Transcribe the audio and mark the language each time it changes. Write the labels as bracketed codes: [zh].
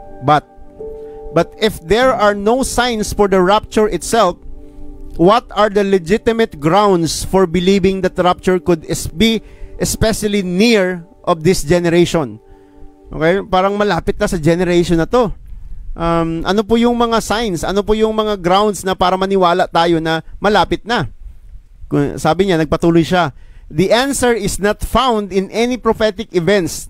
[en] But if there are no signs for the rapture itself, what are the legitimate grounds for believing that the rapture could be especially near of this generation? [tl] Okay? Parang malapit na sa generation na to. Ano po yung mga signs? Ano po yung mga grounds na para maniwala tayo na malapit na? Sabi niya, nagpatuloy siya. [en] The answer is not found in any prophetic events.